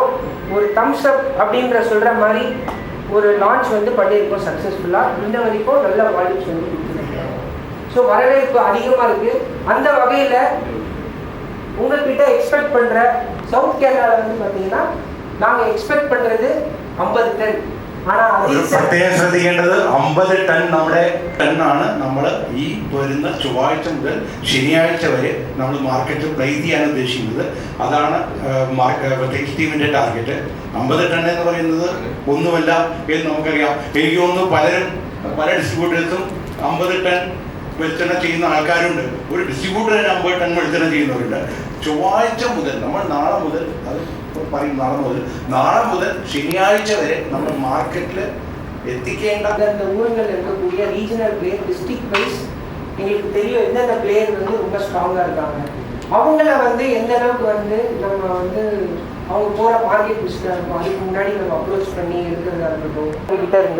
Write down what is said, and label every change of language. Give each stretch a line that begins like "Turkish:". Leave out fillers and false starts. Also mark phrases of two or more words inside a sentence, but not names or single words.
Tamil: ஒரு
English: thumbs up
Tamil: அப்படின்ற சொல்கிற மாதிரி ஒரு லான்ச் வந்து பண்ணியிருக்கோம் சக்ஸஸ்ஃபுல்லாக. இன்ன வரைக்கும் நல்ல வால்யூம்ஸ் வந்து கொடுத்துருக்கோம். ஸோ வரவேற்பு அதிகமாக இருக்குது. அந்த வகையில் உங்கள்கிட்ட எக்ஸ்பெக்ட் பண்ணுற சவுத் കേരളയിൽ வந்து பார்த்தீங்கன்னா நாங்கள் எக்ஸ்பெக்ட் பண்ணுறது 50 டன்.
Malayalam: പ്രത്യേകം ശ്രദ്ധിക്കേണ്ടത് 50 ടൺ നമ്മുടെ ടണ്ണാണ് നമ്മൾ ഈ വരുന്ന ചൊവ്വാഴ്ച മുതൽ ശനിയാഴ്ച വരെ നമ്മൾ
English: market place
Malayalam: ചെയ്യാൻ ഉദ്ദേശിക്കുന്നത്. അതാണ് പ്രത്യേകിച്ച് ടീമിൻ്റെ ടാർഗറ്റ്. 50 ടൺ എന്ന് പറയുന്നത് ഒന്നുമല്ല എന്ന് നമുക്കറിയാം. എനിക്ക് തോന്നുന്നു പല ഡിസ്ട്രിബ്യൂട്ടേഴ്സും 50 ടൺ വെളിച്ചെണ്ണ ചെയ്യുന്ന ആൾക്കാരുണ്ട്. ഒരു ഡിസ്ട്രിബ്യൂട്ടർ തന്നെ 50 ടൺ വെളിച്ചെണ്ണ ചെയ്യുന്നവരുണ്ട്. ചൊവ്വാഴ്ച മുതൽ നമ്മൾ നാളെ മുതൽ ശനിയാഴ്ച വരെ നമ്മൾ മാർക്കറ്റിൽ എത്തിക്കേണ്ട
Tamil: அந்த ஊருங்கள் இருக்கக்கூடிய
English: regional place district wise
Tamil: எங்களுக்கு தெரியும் எந்தெந்த பிளேயர் வந்து ரொம்ப ஸ்ட்ராங்காக இருக்காங்க, அவங்கள வந்து எந்த அளவுக்கு வந்து நம்ம வந்து அவங்க போகிற
English: market business
Tamil: இருக்கும் அதுக்கு முன்னாடி நம்ம அப்ரோச் பண்ணி இருக்கிறதா இருக்கட்டும் கிட்ட இருந்து.